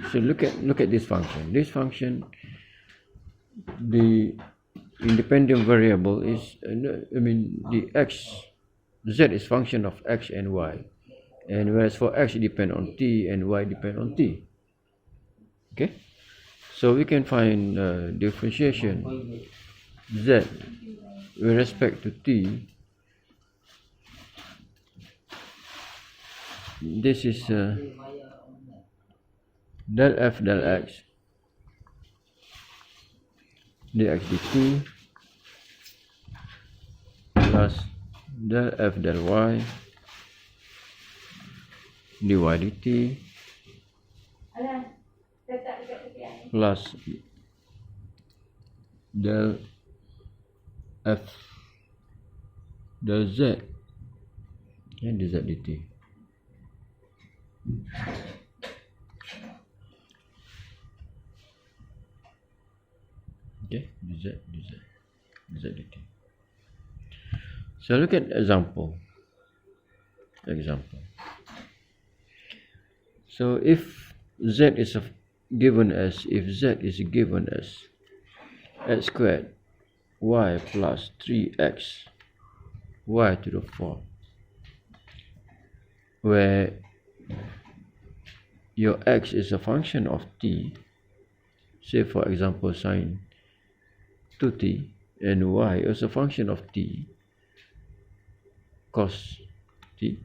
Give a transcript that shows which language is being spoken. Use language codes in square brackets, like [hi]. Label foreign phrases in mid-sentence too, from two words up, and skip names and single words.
[en] So look at this function. This function, the independent variable is the x, z is function of x and y, and whereas for x it depend on t and y depend on t. Okay, so we can find differentiation z with respect to t. This is del f del x dx dt plus del f del y dy dt plus del f del z and dz dt. Okay, dz dt. So look at example. So if z is given as x squared y plus 3x y to the 4, where your x is a function of t, say for example sine 2t, and y is a function of t cos t.